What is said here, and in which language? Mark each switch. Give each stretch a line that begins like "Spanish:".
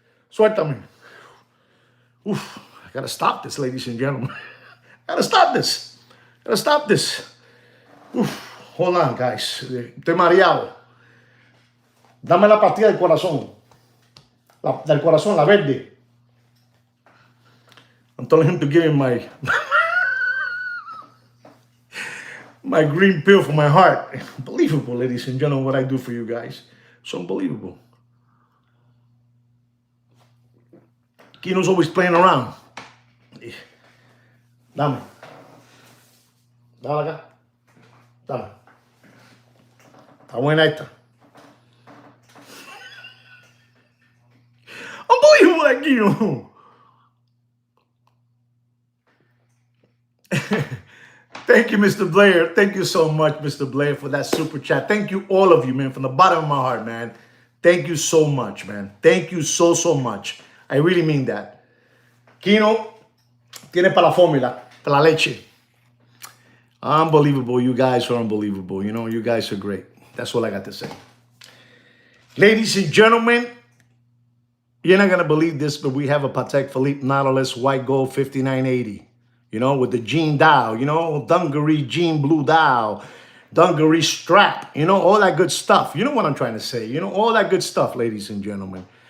Spanish: Suéltame.
English: Oof, I gotta stop this, ladies and gentlemen. Gotta stop this. Oof, hold on, guys.
Spanish: Estoy mareado. Dame la pastilla del corazón. Del corazón, la verde.
English: I'm telling him to give him my green pill for my heart. Unbelievable, ladies and gentlemen, what I do for you guys. It's unbelievable. Kino's always playing around.
Spanish: Dame acá. Dame. Está buena esta.
English: Unbelievable, that Kino. Thank you, Mr. Blair. Thank you so much, Mr. Blair, for that super chat. Thank you, all of you, man, from the bottom of my heart, man. Thank you so much, man. Thank you so much. I really mean that.
Spanish: Kino tiene para la fórmula, para la leche.
English: Unbelievable. You guys are unbelievable. You guys are great. That's all I got to say. Ladies and gentlemen, you're not going to believe this, but we have a Patek Philippe Nautilus White Gold 5980. With the jean dial, dungaree jean blue dial, dungaree strap, all that good stuff. You know what I'm trying to say, all that good stuff, ladies and gentlemen.